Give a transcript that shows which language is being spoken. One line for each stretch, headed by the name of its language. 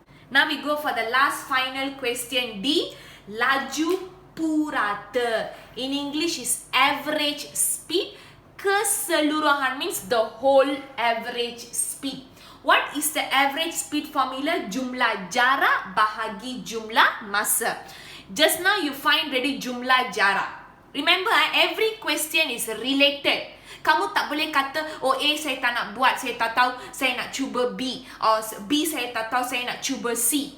English: Now we go for the last final question D.
Malay: Laju purata.
English: In English is average speed. Keseluruhan means the whole average speed. What is the average speed formula?
Malay: Jumlah jarak bahagi jumlah masa.
English: Just now you find ready jumlah jarak. Remember, every question is related.
Malay: Kamu tak boleh kata, oh A saya tak nak buat, saya tak tahu, saya nak cuba B. Or B saya tak tahu, saya nak cuba C.